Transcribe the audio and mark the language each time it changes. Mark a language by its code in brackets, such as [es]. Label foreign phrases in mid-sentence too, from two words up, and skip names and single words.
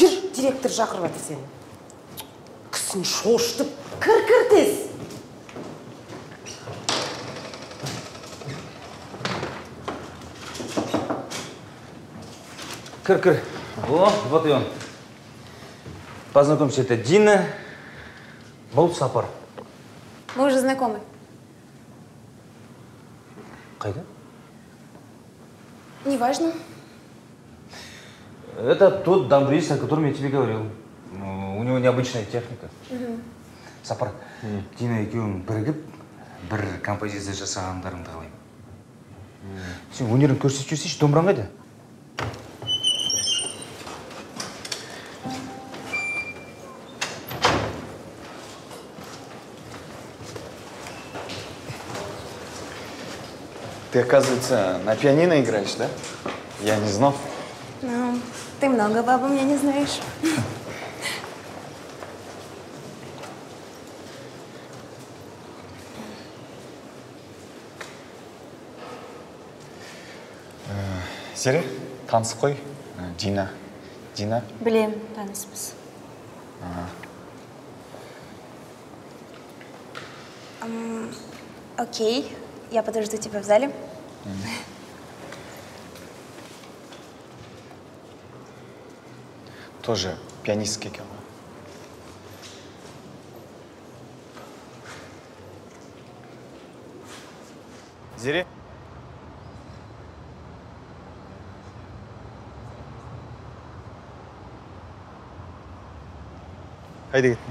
[kk] Жүр, директор шақырып жатыр сені. Кісін шошытып, кір тез. Кір. [ru] О, вот и он. Познакомься, это Дина. [kk] Бұл Сапар. [ru] Мы уже знакомы. [kk] Қайда? [ru] Неважно. Это тот дамбрист, о котором я тебе говорил. У него необычная техника. [kk] Сапар, Дина екеуің бірігіп, бір композиция жасағандарыңды қалаймын. Сен өнерін көрсетіп жүрсейші, домбыраң қайда? [ru] Ты, оказывается, на пианино играешь, да? Я не знал. Ну, ты многого обо мне не знаешь. [kk] Зере, танысып қой. Дина. Білем, таныспыз. [ru] Окей, я подожду тебя в зале. Тоже пианистский [kk] келді. Зере? Қайда кеттің?